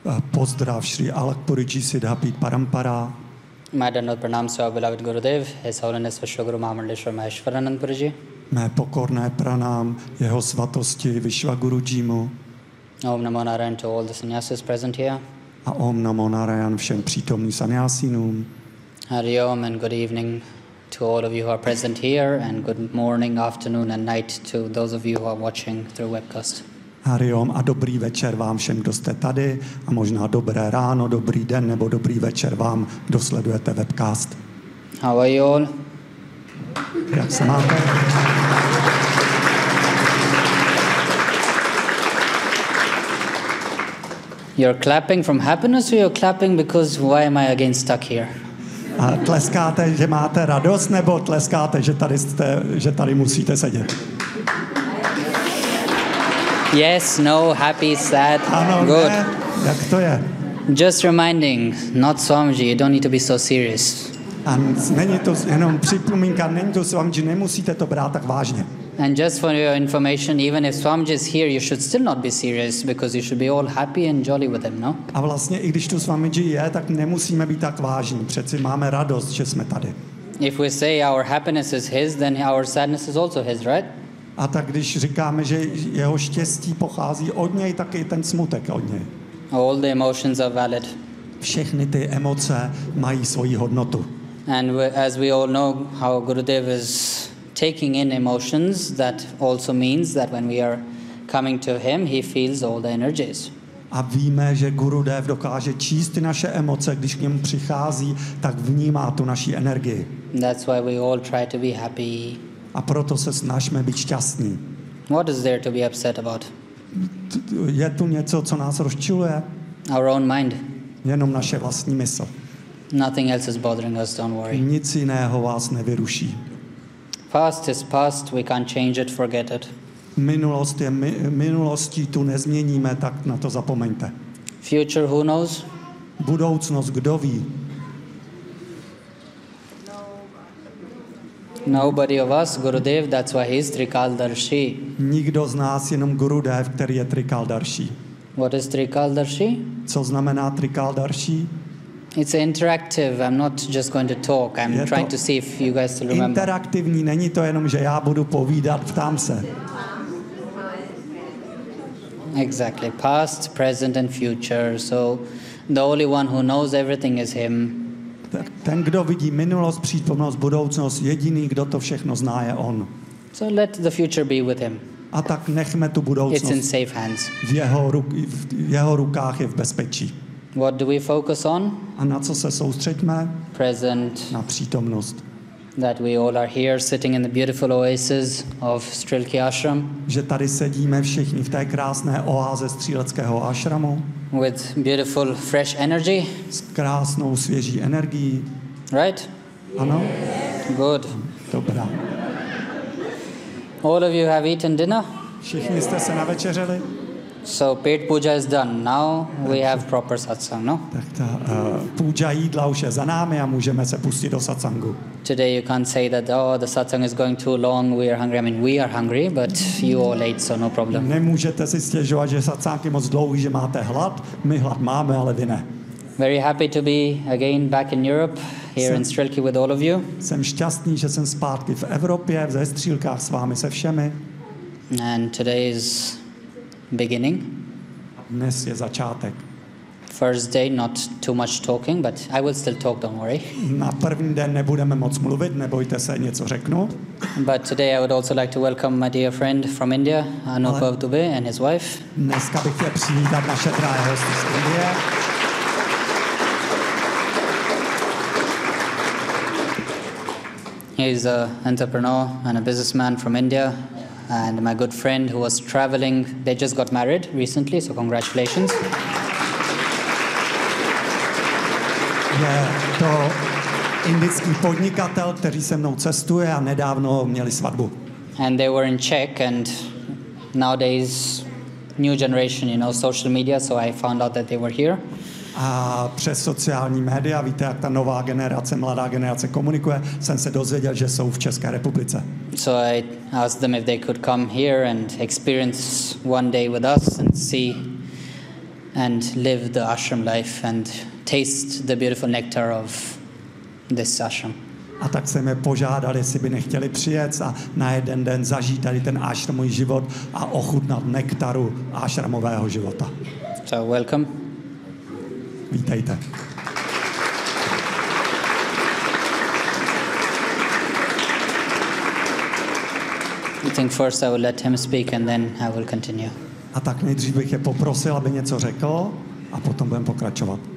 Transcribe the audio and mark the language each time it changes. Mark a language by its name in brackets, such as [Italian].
[Czech] Pozdrav Sri Alak Puriji Siddhapeetha Parampara. Mé dano pranam svá beloved Gurudev, His Holiness Vishwaguru Mahamandleshwar Maheshwaranand Puriji. Mé pokorné pranam jeho svatosti Vishwaguru Jimu. [English] Om namo narayan to all the sannyasis present here. [Czech] A om namo narayan všem přítomným sannyasinům. [English] Hari om and good evening to all of you who are present here, and good morning, afternoon and night to those of you who are watching through webcast. [Czech] Hari om a dobrý večer vám všem, kdo jste tady, a možná dobré ráno, dobrý den nebo dobrý večer vám, kdo sledujete webcast. [English] How are you all? [Czech] Jak se máte? [English] You're clapping from happiness, or you're clapping because why am I again stuck here? [Czech] A tleskáte, že máte radost, nebo tleskáte, že tady jste, že tady musíte sedět? [English] Yes, no, happy, sad, [Czech] ano, [English] good. [Czech] Ne? Jak to je? [English] Just reminding, not Swamiji, you don't need to be so serious. [Czech] A není to jenom připomínka, není to Swamiji, nemusíte to brát tak vážně. [English] And just for your information, even if Swamiji is here, you should still not be serious, because you should be all happy and jolly with him, no? [Czech] A vlastně, i když tu Swamiji je, tak nemusíme být tak vážní. Přeci máme radost, že jsme tady. [English] If we say our happiness is his, then our sadness is also his, right? [Czech] A tak když říkáme, že jeho štěstí pochází od něj, tak i ten smutek od něj. [English] All the emotions are valid. [Czech] Všechny ty emoce mají svoji hodnotu. [English] And as we all know, how Gurudev is taking in emotions, that also means that when we are coming to him, he feels all the energies. [Czech] A víme, že Gurudev dokáže číst naše emoce, když k němu přichází, tak vnímá tu naši energii. [English] That's why we all try to be happy. [Czech] A proto se snažíme být šťastní. [English] What is there to be upset about? [Czech] Je tu něco, co nás rozčiluje? [English] Our own mind. [Czech] Jenom naše vlastní mysl. [English] Nothing else is bothering us, don't worry. [Czech] Nic jiného vás nevyruší. [English] Past is past, we can't change it, forget it. [Czech] Minulost je minulostí, tu nezměníme, tak na to zapomeňte. [English] Future, who knows? [Czech] Budoucnost, kdo ví? [English] Nobody of us, Gurudev, that's why he's Trikaldarshi. [Czech] Nikdo z nás, jenom Gurudev, který je Trikaldarshi. [English] What is Trikaldarshi? [Czech] Co znamená Trikaldarshi? [English] It's interactive. I'm not just going to talk. I'm trying to see if you guys still remember. [Czech] Interaktivní, není to jenom, že já budu povídat, ptám se. [English] Exactly. Past, present and future. So the only one who knows everything is him. [Czech] Ten, kdo vidí minulost, přítomnost, budoucnost, jediný, kdo to všechno zná, je on. [English] So let the future be with him. [Czech] A tak nechme tu budoucnost. [English] It's in safe hands. [Czech] V jeho rukách je v bezpečí. [English] What do we focus on? [Czech] A na co se soustředíme? [English] Present. [Czech] Na přítomnost. [English] That we all are here sitting in the beautiful oasis of Strelky Ashram. [Czech] Že tady sedíme všichni v té krásné oáze Stříleckého ašramu. [English] With beautiful fresh energy. [Czech] S krásnou svěží energií. [English] Right? [Czech] Ano. [English] Good. [Czech] Dobrá. [English] All of you have eaten dinner? [Czech] Všichni jste se navečeřili? [English] So pet puja is done. Now we have proper satsang, no? [Czech] Tak ta puja jídla už je za námi a můžeme se pustit do satsangu. [English] Today you can't say that, oh, the satsang is going too long, we are hungry. I mean, we are hungry, but you all ate, so no problem. [Czech] Nemůžete si stěžovat, že satsang je moc dlouhý, že máte hlad. My hlad máme, ale vy ne. [English] Very happy to be again back in Europe, here in Strelky with all of you. [Czech] Jsem šťastný, že jsem zpátky v Evropě, ve Střílkách s vámi, se všemi. [English] And today is beginning. [Czech] Dnes je začátek. [English] first day not too much talking, but I will still talk, don't worry. [Czech] Na první den nebudeme moc mluvit, nebojte se, něco řeknu. [English] But today I would also like to welcome my dear friend from India, Anupav Dubey, and his wife. [Czech] Dneska bych chtěl přivítat naše drahé hosty z Indie. [English] He is an entrepreneur and a businessman from India, and my good friend who was traveling. They just got married recently, so congratulations. [Czech] Je to indický podnikatel, který se mnou cestuje a nedávno měli svatbu. [English] And they were in Czech, and nowadays new generation, you know, social media, so I found out that they were here. [Czech] A přes sociální média, víte, jak ta nová generace, mladá generace komunikuje, jsem se dozvěděl, že jsou v České republice. [English] So I asked them if they could come here and experience one day with us and see and live the ashram life and taste the beautiful nectar of this ashram. [Czech] A tak jsem je požádal, jestli by nechtěli přijet a na jeden den zažít tady ten ashramový život a ochutnat nektaru ashramového života. [English] So welcome. [Czech] Vítejte. [English] I think first I will let him speak and then I will continue. [Czech] A tak nejdřív bych je poprosil, aby něco řekl a potom budeme pokračovat.